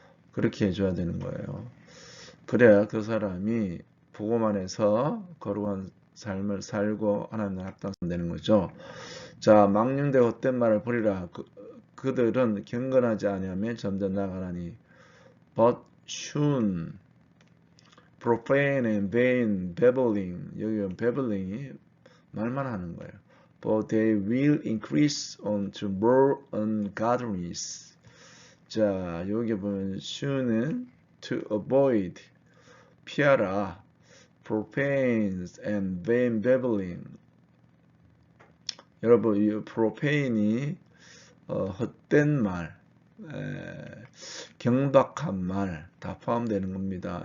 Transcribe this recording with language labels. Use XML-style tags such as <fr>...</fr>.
<ko>그렇게 해줘야 되는 거예요. 그래야 그 사람이 복음 안에서 거룩한 삶을 살고 하나님을 합당되는 거죠. 자, 망령되 헛된 말을 버리라. 그들은 경건하지 아니하며 점점 나가라니.</ko> <en>But shun, profane and vain, babbling.</en> <ko>여기 babbling이 말만 하는 거예요.</ko> <en>But they will increase unto more ungodliness.</en> <ko>자, 여기 보면 shun은</ko> <en>to avoid,</en> <ko>피하라.</ko> <en>profane and vain babbling.</en> <ko>여러분, 이 profane이 헛된 말, 경박한 말 다 포함되는 겁니다.</ko>